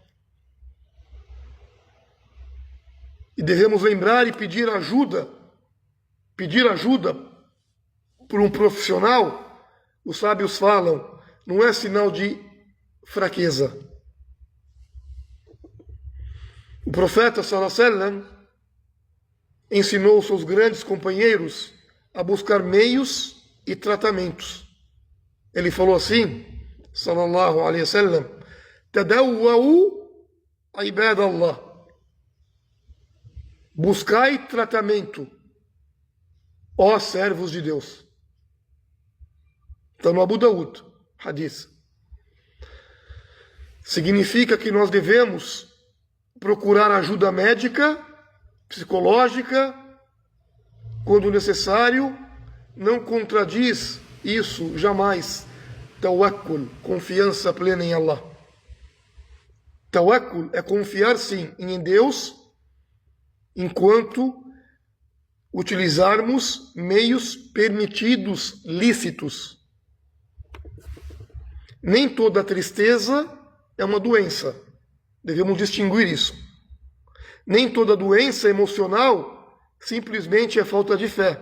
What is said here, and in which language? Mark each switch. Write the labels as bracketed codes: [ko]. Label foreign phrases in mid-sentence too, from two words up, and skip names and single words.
[pt] E devemos lembrar e pedir ajuda por um profissional. Os sábios falam, não é sinal de fraqueza. O profeta [ar] صلى الله عليه وسلم [pt] ensinou seus grandes companheiros a buscar meios e tratamentos. Ele falou assim, [ar] صلى الله عليه وسلم، تداووا عباد الله. [pt] Buscai tratamento, ó servos de Deus. Está no Abu Daud, hadith. Significa que nós devemos procurar ajuda médica, psicológica, quando necessário. Não contradiz isso jamais. Tawakkul, confiança plena em Allah. Tawakkul é confiar sim em Deus, enquanto utilizarmos meios permitidos, lícitos. Nem toda tristeza é uma doença. Devemos distinguir isso. Nem toda doença emocional simplesmente é falta de fé.